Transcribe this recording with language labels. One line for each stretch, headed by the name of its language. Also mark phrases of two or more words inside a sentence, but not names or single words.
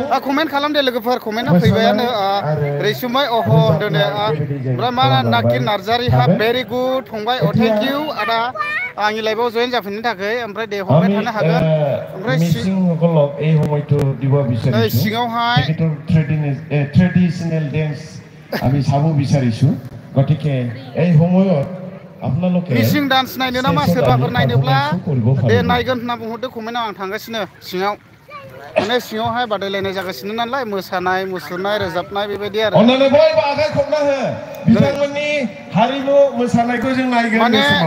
Bodo: कमेन्ट खालाम दे लोगोफोर कमेन्टआ फैबायानो रैसुमै अह होनदों दे ओमफ्राय मा नागिर नार्जारिहा
English: very good
Bodo: फंबाय
English: thank you
Bodo: आदा आंनि लाइभआव जयेन जाफिननो थाखाय ओमफ्राय दे हरबाय थानो हागोन ओमफ्राय नै सिङावहाय
English: traditional dance
Assamese: আমি চাব বিচাৰিছো গতিকে এই সময়ত আপোনালোকে
Bodo: मिसिं डान्स नायनो नामा सोरबाफोर नायनोब्ला दे नायगोन होनना बुंहरदो कमेन्टआव आं थांगासिनो सिङाव माने सिङावहाय बादायलायनाय जागासिनो नालाय मोसानाय मुसुरनाय रोजाबनाय बेबायदि आरो अन्नानै बयबो आखाइ खबना हो बिथांमोननि हारिमु मोसानायखौ जों नायगोन माने बे समाव